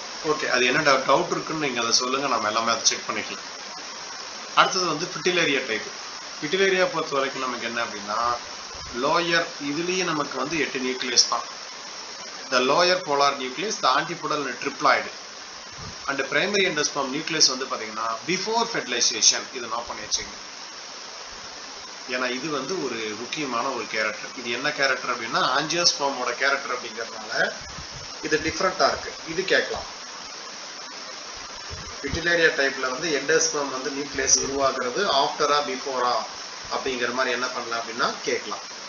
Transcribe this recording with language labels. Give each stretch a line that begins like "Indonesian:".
Tamil: Okay, அது என்ன doubt இருக்குன்னு நீங்க அதை சொல்லுங்க, நம்ம எல்லாமே அதை செக் பண்ணிக்கலாம். அடுத்தது வந்து பிட்டிலேரியா டைப். பிட்டிலேரியா பொறுத்த வரைக்கும் நமக்கு என்ன அப்படின்னா லோயர், இதுலயே நமக்கு வந்து 8 நியூக்ளியஸ் தான்.
English: The lower polar nucleus, the antipodal triploid and primary endosperm nucleus
Tamil: வந்து பாத்தீங்கன்னா
English: before fertilization.
Tamil: இது நோட் பண்ணி வச்சுங்க. ஏன்னா இது வந்து ஒரு முக்கியமான ஒரு கேரக்டர். இது என்ன கேரக்டர் அப்படின்னா ஆஞ்சியோஸ்பர்மோட கேரக்டர் அப்படிங்கறதுனால இது டிஃபரெண்டா இருக்கு. இது கேட்கலாம். பிட்டிலேரியா டைப்ல வந்து எண்டோஸ்பர்ம் வந்து நியூக்ளியஸ் உருவாக்குறது ஆஃப்டரா பிஃபோரா அப்படிங்கிற மாதிரி என்ன பண்ணலாம் அப்படின்னா கேட்கலாம்.